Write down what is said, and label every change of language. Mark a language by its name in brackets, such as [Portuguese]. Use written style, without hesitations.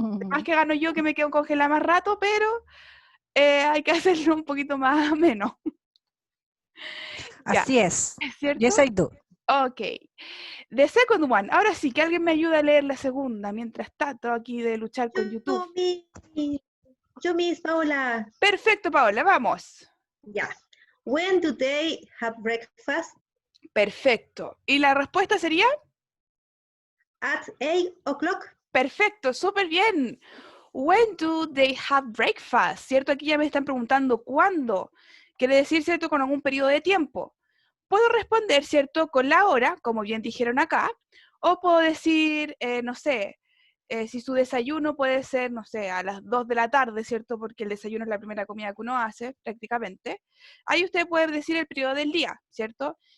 [Spanish] Más que gano yo que me quedo congelada más rato, pero hay que hacerlo un poquito más menos. Así es. ¿Es cierto? [English] Yes, I do. Ok. The second one. [Spanish] Ahora sí, que alguien me ayude a leer la segunda mientras trato aquí de luchar con YouTube. Yo, Miss Paola. Perfecto, Paola, vamos. Ya. [English] When do they have breakfast? [Spanish] Perfecto. ¿Y la respuesta sería? [English] At 8 o'clock. [Spanish] Perfecto, súper bien. [English] When do they have breakfast? [Spanish] ¿Cierto? Aquí ya me están preguntando ¿cuándo? Quiere decir, ¿cierto? Con algún periodo de tiempo. Puedo responder, ¿cierto? Con la hora, como bien dijeron acá, o puedo decir, no sé, si su desayuno puede ser, no sé, a las 2 de la tarde, ¿cierto? Porque el desayuno es la primera comida que uno hace, prácticamente. Ahí usted puede decir el periodo del día, ¿cierto?